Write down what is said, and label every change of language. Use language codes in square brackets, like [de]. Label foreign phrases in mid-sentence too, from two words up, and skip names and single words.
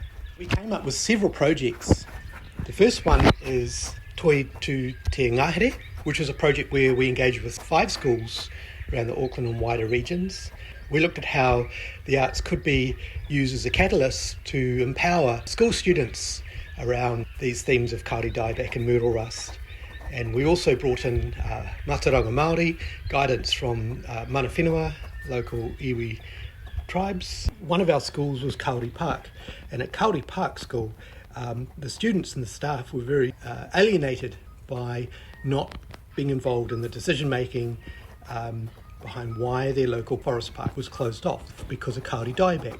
[en] We came up with several projects. The first one is Toi to Te Ngahere, which is a project where we engaged with 5 schools around the Auckland and wider regions. We looked at how the arts could be used as a catalyst to empower school students around these themes of kauri dieback and myrtle rust. And we also brought in [mi] mātauranga Māori, [en] guidance from [mi] mana whenua, [en] local iwi tribes. One of our schools was Kauri Park, and at Kauri Park School, the students and the staff were very alienated by not being involved in the decision-making behind why their local forest park was closed off because of kauri dieback.